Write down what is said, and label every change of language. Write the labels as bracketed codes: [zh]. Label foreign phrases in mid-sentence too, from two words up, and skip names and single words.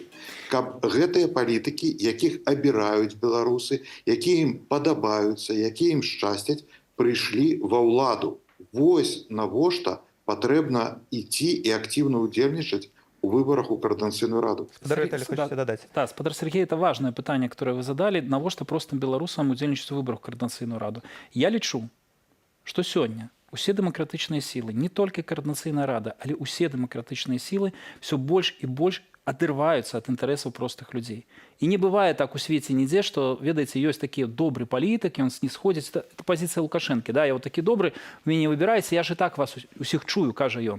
[be] Каб гэтыя палітыкі, якіх абіраюць беларусы, якія ім падабаюцца, якія ім шчасцяць, прыйшлі ва ўладу. Вось навошта патрэбна ісці і актыўна ўдзельнічаць у выборах у Координаційную раду. Спадар Віталій, хочаце дадаць? Да, спадар Сергей, [ru] это важное пытанне, которое вы задали. [be] Навошта простым беларусам удзельнічаць у выборах у Координаційную раду? Я лічу, што сёння усе дэмакратычныя сілы, не толькі Координаційная рада, але усе дэмакратычныя сілы все больш і больш адрываюцца ад інтарэсаў простых людзей. І не бывае так у свеце нідзе, што, ведаеце, ёсць такі добры палітык, ён не сходзіць, это пазіцыя Лукашэнкі, да, я вот такі добры, вы мяне выбіраеце, я ж і так вас усіх чую, кажа ён.